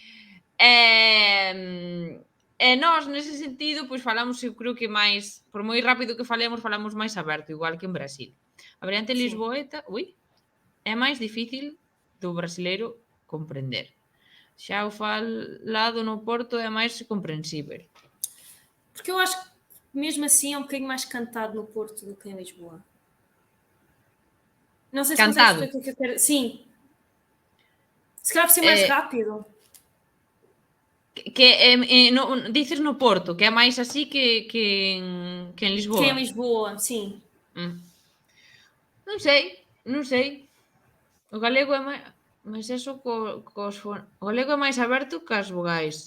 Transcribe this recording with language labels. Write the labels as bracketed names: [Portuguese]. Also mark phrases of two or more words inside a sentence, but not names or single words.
[Galician] E nós, nese sentido, pois falamos, eu creo que máis, por moi rápido que falamos máis aberto, igual que en Brasil. A variante lisboeta, é máis difícil do brasileiro comprender. Xa o falado no Porto é máis comprensível. [Portuguese] Porque eu acho que mesmo assim é um bocadinho mais cantado no Porto do que em Lisboa. Não sei se Cantado. consegues perceber o que eu quero. Sim. Se calhar por ser mais rápido. [Galician] Dices no Porto, que é máis así que en Lisboa. [Portuguese] Que em Lisboa, sim. [Galician] Non sei. O galego é máis... Mas eso o galego é máis aberto que as vogais.